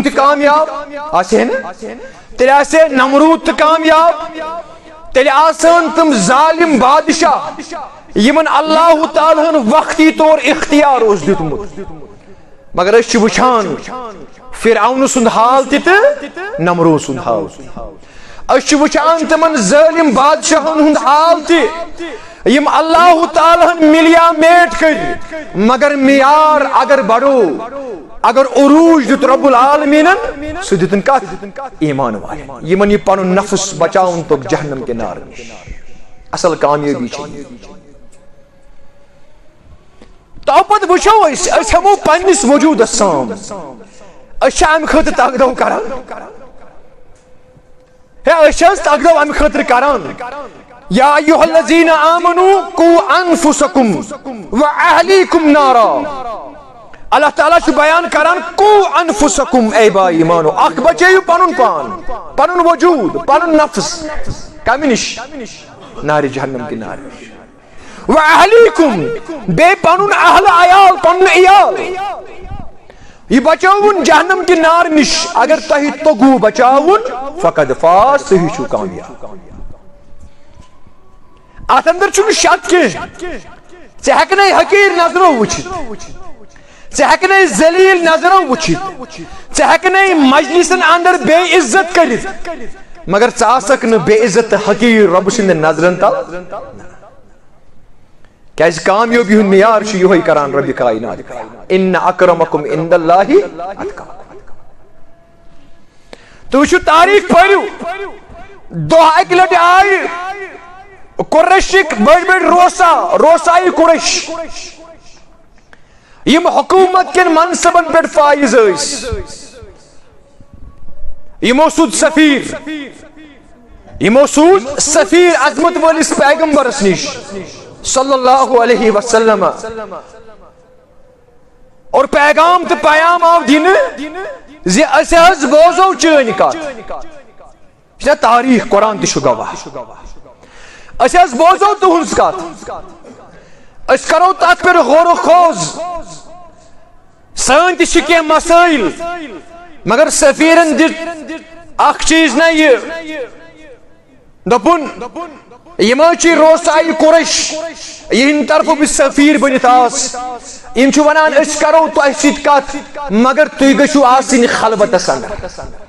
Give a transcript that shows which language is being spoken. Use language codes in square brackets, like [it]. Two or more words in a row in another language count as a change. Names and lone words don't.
[ks] تی کامیاب آسے نا تیرے آسے نمرود تی کامیاب تیرے آسن تم ظالم بادشاہ یمن اللہ تعالیٰ وقتی طور اختیار اس دیتمت مگر اس وچھان فرعون سند حال تیت نمرود سند حال اس وچھان تمن ظالم بادشاہن ہند حال تیت یم اللہ تعالیٰ ملیا میٹ کر مگر معیار اگر بڑھو اگر عروج دیت رب العالمین سو دیتن کا ایمان والے یمن یہ پانو نفس بچاؤن [ur] تو جہنم کے نار اصل کامیابی چاہیے [ks] تو پت وچھو اس ہمو پنس وجود سام اس ام خاطر تقدو کران ہے اس تقدو ام خاطر کران [ar] یا ایھا الذین آمنوا قوا انفسکم واہلیکم نارا [ks] اللہ تعالیٰ چھ بیان کران [ar] قوا انفسکم [ks] اے با ایمانو اخ بچیو پنن پان پنن وجود پنن نفس کمی نش نار [ur] جہنم کی نار [ks] نش [ar] وَأَهْلِكُمْ [ks] بے پنن اہل عیال پنن عیال یہ بچاؤن [ur] جہنم کی نار [ks] نش اگر تہی تگو بچاؤن [ar] فقد فاز [ks] تہی چھو کامیاب ات اندر چھو شک کی ژے ہیکنے حقیر نظرو وچھت ژے ہیکنے ذلیل نظرو وچھت ژے ہیکنے مجلسن اندر بے عزت کرت مگر ژٕ آسکھ نہٕ بے عزت حقیر رب سٕنٛدِ نظرن تل کیازِ کامیٲبی ہُنٛد معیار چھُ یِہوے کران ربِ کائنات [ar] ان اکرمکم عند اللہ اتقاکم [ks] تُہۍ وٕچھِو تاریخ پٔرِو دۄہ اکہِ لٹہِ آیہِ قریشٕکۍ بٔڑۍ بٔڑۍ روسائی قریش یم حکومت کٮ۪ن منصبن پٮ۪ٹھ فٲیض ٲسۍ یمو سوٗد سفیر عظمت وٲلِس پیغمبرس نش [ar] صلی اللہ علیہ وسلم [ks] اور پیغام تو پیام آو دینہ زِ أسۍ حظ بوزو چٲنۍ کتھ یہ تاریخ قرآن تہ گواہ أسۍ حظ بوزو تہنٛز کتھ أسۍ کرو تتھ پٮ۪ٹھ غور و خوض سٲنۍ تہِ چھِ کینٛہہ مسائل مگر سفیرن دِژ اکھ چیٖز نہ یہِ دوٚپُن یِم حظ چھِ روسائی قریش یِہنٛدِ طرفہٕ بہٕ سفیر بٔنِتھ آس یِم چھِ ونان أسۍ کرو تۄہہِ سۭتۍ کتھ مگر تُہۍ گٔژھِو آسٕنۍ خلوتس انٛدر